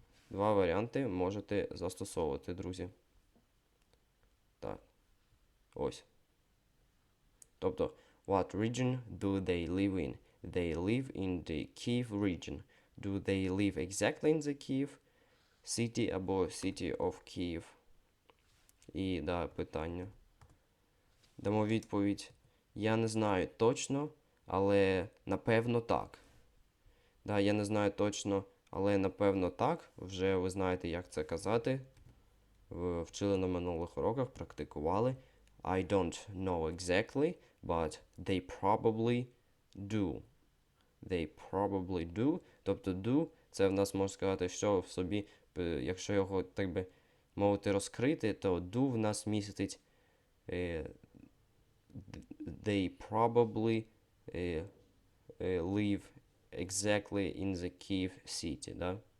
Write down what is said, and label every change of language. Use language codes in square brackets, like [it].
[uk] Два варіанти можете застосовувати, друзі. Так. Ось. [en] Тобто, what region do they live in? They live in the Kyiv region. Do they live exactly in the Kyiv city [uk] або [en] city of Kyiv? [uk] І, да, питання. Дамо відповідь. Я не знаю точно, але напевно так. Да, я не знаю точно, але напевно так. Вже ви знаєте, як це казати. Ви вчили на минулих уроках, практикували. [en] I don't know exactly, but they probably do. They probably do. [uk] Тобто do, це в нас можна сказати, що в собі, якщо його, так би мовити, розкрити, то do в нас містить [en] they probably live exactly in the Kyiv city, [uk] да?